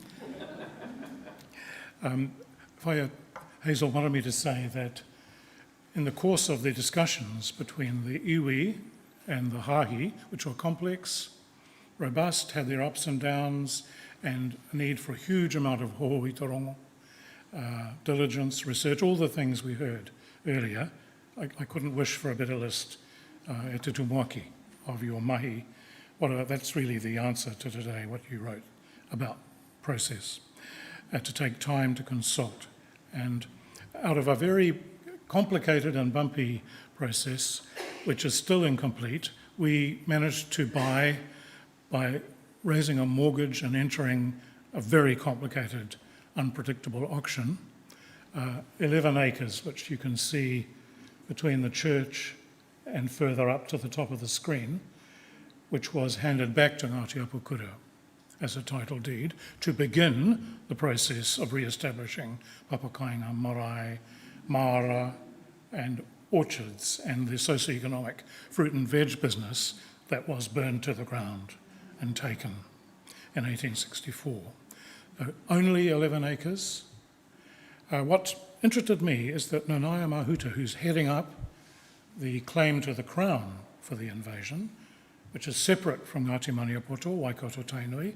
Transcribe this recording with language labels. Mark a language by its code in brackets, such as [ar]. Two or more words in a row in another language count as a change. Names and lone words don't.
[en] Hazel wanted me to say that in the course of the discussions between the iwi and the hahi, which were complex, robust, had their ups and downs, and a need for a huge amount of ho'ohitorongo, diligence, research, all the things we heard earlier, I couldn't wish for a better list [mi] e te tumuaki [en] of your mahi. That's really the answer to today, what you wrote about process, to take time to consult. And out of a very complicated and bumpy process, which is still incomplete, we managed to buy by raising a mortgage and entering a very complicated, unpredictable auction, 11 acres, which you can see between the church and further up to the top of the screen, which was handed back to Ngāti Apukura as a title deed to begin the process of re-establishing papakainga, marae, maara and orchards and the socio-economic fruit and veg business that was burned to the ground and taken in 1864. Only 11 acres. What interested me is that Nanaia Mahuta, who's heading up the claim to the Crown for the invasion, which is separate from Ngāti Maniapoto, Waikato Tainui.